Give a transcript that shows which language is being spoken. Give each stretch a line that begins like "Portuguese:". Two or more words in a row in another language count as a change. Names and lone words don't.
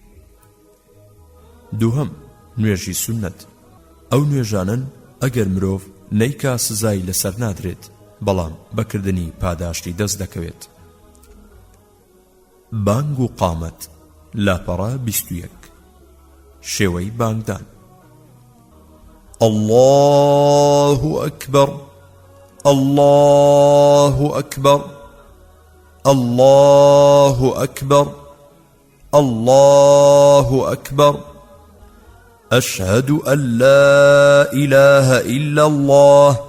Central Kurdish: دووهەم نوێژی سوننەت، ئەو نوێژانن ئەگەر مرۆڤ نەیکا سزای لەسەر نادرێت بەڵام بەکردنی پاداشتی دەست دەکەوێت. بانگ و قامەت لاپەڕا 21. شێوەی بانگدان:
Arabic: الله أكبر الله أكبر الله أكبر الله أكبر أشهد أن لا إله إلا الله